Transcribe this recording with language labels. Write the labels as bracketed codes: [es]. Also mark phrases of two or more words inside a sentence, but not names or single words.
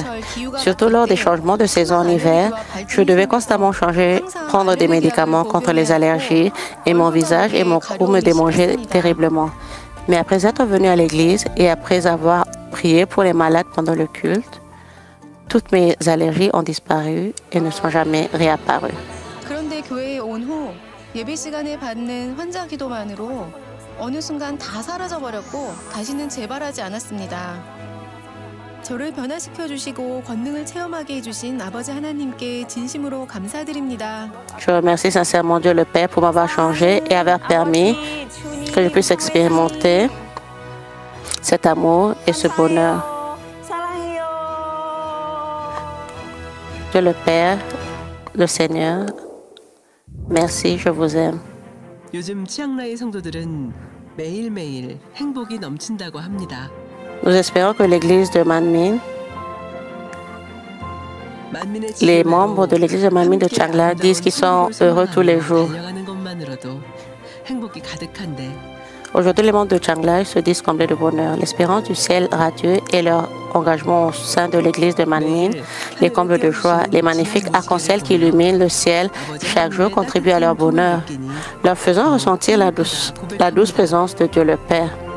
[fr] Surtout lors des changements de saison en hiver, je devais constamment prendre des médicaments contre les allergies et mon visage et mon cou me démangeaient terriblement. Mais après être venu à l'église et après avoir prié pour les malades pendant le culte, toutes mes allergies ont disparu et ne sont jamais réapparues. [ko] 그런데 교회에 온 후 예배 시간에 받는 환자 기도만으로 어느 순간 다 사라져 버렸고 다시는 재발하지 않았습니다. 저를 변화시켜 주시고 권능을 체험하게 해 주신 아버지 하나님께 진심으로 감사드립니다. [fr] Je remercie sincèrement Dieu le Père pour m'avoir changé et avoir permis que je puisse expérimenter cet amour et ce bonheur. Dieu le Père, le Seigneur, merci, je vous aime. [ko] 요즘 치앙라이 성도들은 매일매일 행복이 넘친다고 합니다. [fr] Nous espérons que l'église de Manmin, les membres de l'église de Manmin de Chiang Lai disent qu'ils sont heureux tous les jours. Aujourd'hui, les membres de Chiang Lai se disent comblés de bonheur. L'espérance du ciel radieux et leur engagement au sein de l'église de Manmin, les combles de joie, les magnifiques arcs-en-ciel qui illuminent le ciel chaque jour contribuent à leur bonheur, leur faisant ressentir la douce présence de Dieu le Père.